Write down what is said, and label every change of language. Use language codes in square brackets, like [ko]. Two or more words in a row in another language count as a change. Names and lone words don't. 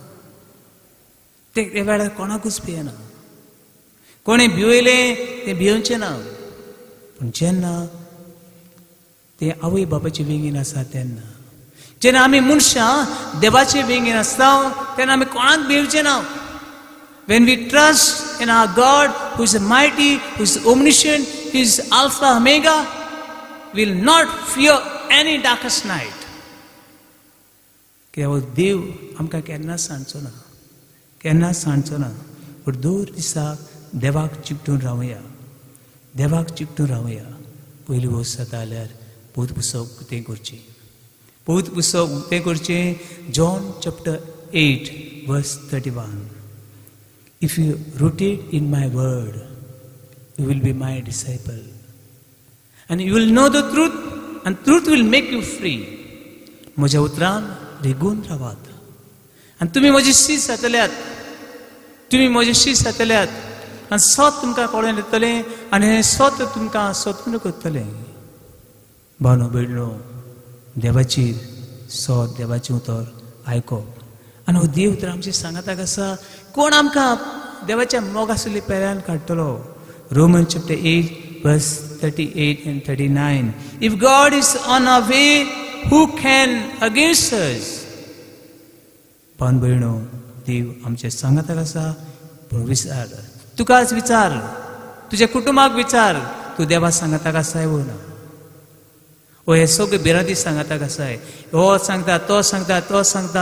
[kok] ते वेळार कोणाकूच भियेना. कोणी भिवयलें तें भियोवचें ना. पूण जेन्ना ते आवय बापाचे वेंगेन आसा तेन्ना, जेन्ना आमी मनशां देवाचे वेंगेन आसता तेन्ना आमी कोणाक भिवचें ना. [en] When we trust in our God, who is mighty, who is omniscient, who is Alpha Omega, we will not fear any darkest night. [kok] कित्याक देव आमकां केन्ना सांडचो ना, केन्ना सांडचो ना. पूण दर दिसाक देवाक चिकटून रावया, देवाक चिकटून रावया. पयली वस्त जाता जाल्यार पवित्र पुस्तक उक्तें करचें. पवित्र पुस्तक उक्तें करचें. [en] John chapter 8 verse 31. If you rooted in my word, you will be my disciple. And you will know the truth, and truth will make you free. [kok] म्हज्या उतरान रिगून रावात. आनी तुमी म्हजेशी जातल्यात, तुमी म्हजेशी जातल्यात. आनी सत तुमकां कळून येतलें, आनी हें सत तुमकां स्वतंत्र करतलें. भावनो भयणो, देवाची सत, देवाचें उतर आयकप. आनी हो देव तर आमची सांगाताक आसा. कोण आमकां देवाच्या मोगासुली पेऱ्यान काडटलो? [en] Roman chapter 8 verse 38 and 39. If God is on our way, who can against us? [kok] भावन भयणो, देव आमचे सांगाताक आसा. पूण विचार, तुकाच विचार, तुज्या कुटुंबाक विचार, तूं देवा सांगाताक आसाय वो ना. ओ हे सगळे भिरांती सांगाताक आसाय. हो सांगता, तो सांगता, तो सांगता.